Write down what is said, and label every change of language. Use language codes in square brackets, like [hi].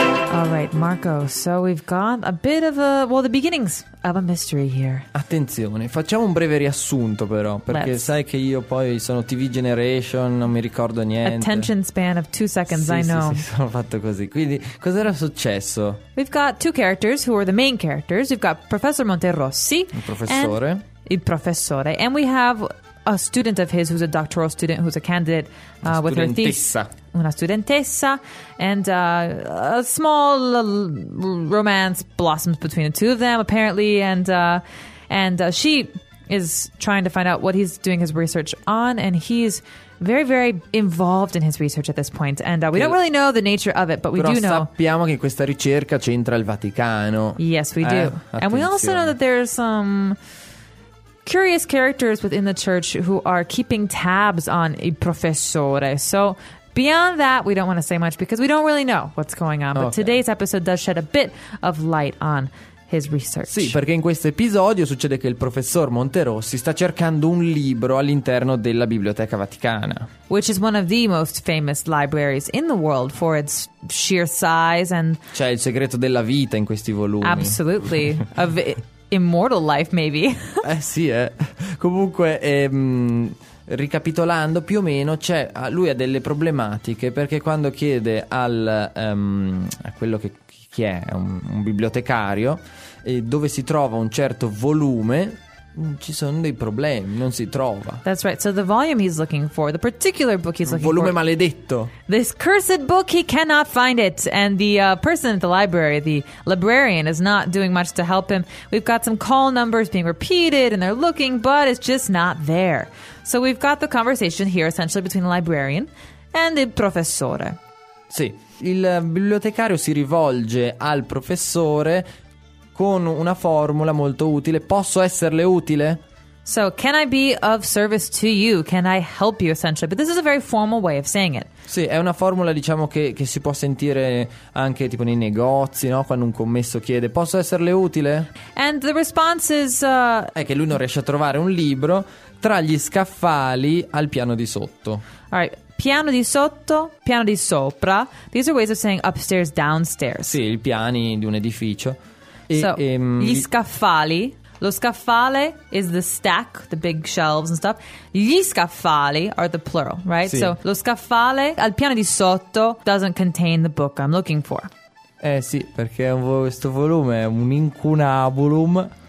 [en] All right, Marco, so we've got a bit of a... Well, the beginnings of a mystery here. [it] Attenzione, facciamo un breve riassunto però, perché sai che io poi sono [en] TV Generation, [it] non mi ricordo niente. [en] Attention span of 2 seconds, [it] sì, [en] I know. [it] Sì, sono fatto così. Quindi, cos'era successo? [en] We've got 2 characters who are the main characters. We've got Professor Monterossi. [it] Il professore. Il professore. [en] And we have a student of his who's a doctoral student, who's a candidate with her thesis. [it] Una studentessa. [en] And a small romance blossoms between the two of them, apparently. And she is trying to find out what he's doing his research on. And he's very, very involved in his research at this point. And we don't really know the nature of it, but we do know. [it] Però sappiamo che questa ricerca c'entra il Vaticano. [en] Yes, we do. [it] Attenzione. [en] And we also know that there's some... curious characters within the church who are keeping tabs on il professore. So beyond that, we don't want to say much because we don't really know what's going on. But okay, today's episode does shed a bit of light on his research. [it] Sì, perché in questo episodio succede che il professor Monterossi sta cercando un libro all'interno della Biblioteca Vaticana, [en] which is one of the most famous libraries in the world for its sheer size and... [it] C'è il segreto della vita in questi volumi. [en] Absolutely. Immortal life, maybe. [it] Comunque, ricapitolando più o meno, c'è, lui ha delle problematiche perché quando chiede al a quello che chi è un bibliotecario dove si trova un certo volume, ci sono dei problemi, non si trova. [en] That's right. So the volume he's looking for, the particular book he's looking [it] volume [en] for. [it] Volume maledetto. [en] This cursed book, he cannot find it. And the person at the library, the librarian, is not doing much to help him. We've got some call numbers being repeated and they're looking, but it's just not there. So we've got the conversation here essentially between the librarian and the professore. [it] Sì, il bibliotecario si rivolge al professore con una formula molto utile. Posso esserle utile? [en] So, can I be of service to you? Can I help you, essentially? But this is a very formal way of saying it. [it] Sì, è una formula, diciamo, che si può sentire anche tipo nei negozi, no? Quando un commesso chiede, posso esserle utile? [en] And the response is... [it] È che lui non riesce a trovare un libro tra gli scaffali al piano di sotto. [en] All right, [it] piano di sotto, piano di sopra. [en] These are ways of saying upstairs, downstairs. [it] Sì, i piani di un edificio. Gli scaffali. [en] Lo scaffale is the stack, the big shelves and stuff. Gli scaffali are the plural, right? [it] Sì. [en] So [it] lo scaffale al piano di sotto [en] doesn't contain the book I'm looking for. [it] Eh sì, perché questo volume è un incunabulum.